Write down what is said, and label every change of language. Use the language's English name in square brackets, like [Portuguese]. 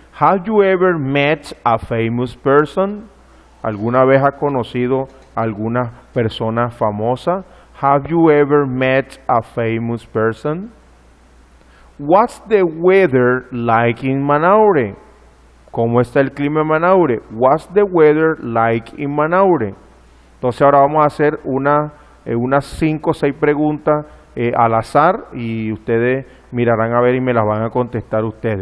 [English] Have you ever met a famous person? [Spanish] ¿Alguna vez ha conocido a alguna persona famosa? [English] Have you ever met a famous person? What's the weather like in Manaure? [Spanish] ¿Cómo está el clima en Manaure? [English] What's the weather like in Manaure? [Spanish] Entonces ahora vamos a hacer unas 5 o 6 preguntas al azar y ustedes mirarán a ver y me las van a contestar ustedes.